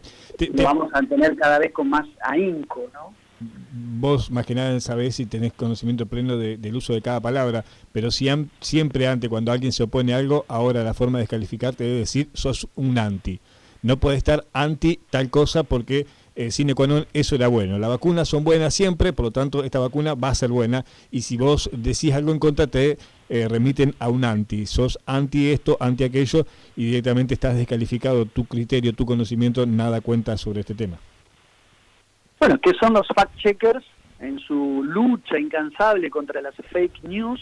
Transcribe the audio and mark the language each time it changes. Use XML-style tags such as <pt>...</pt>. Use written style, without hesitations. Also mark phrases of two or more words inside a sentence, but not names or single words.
<es>Lo vamos a tener cada vez con más ahínco, ¿no? Vos más que nada sabés y tenés conocimiento pleno del uso de cada palabra, pero siempre antes, cuando alguien se opone a algo, ahora la forma de descalificarte debe decir, sos un anti. No podés estar anti tal cosa porque</es> <la>sine qua non</la> <es>eso era bueno. Las vacunas son buenas siempre, por lo tanto esta vacuna va a ser buena, y si vos decís algo en contra te remiten a un anti. Sos anti esto, anti aquello, y directamente estás descalificado. Tu criterio, tu conocimiento, nada cuenta sobre este tema. Bueno, ¿qué son los fact-checkers en su lucha incansable contra las</es> <en>fake news?</en>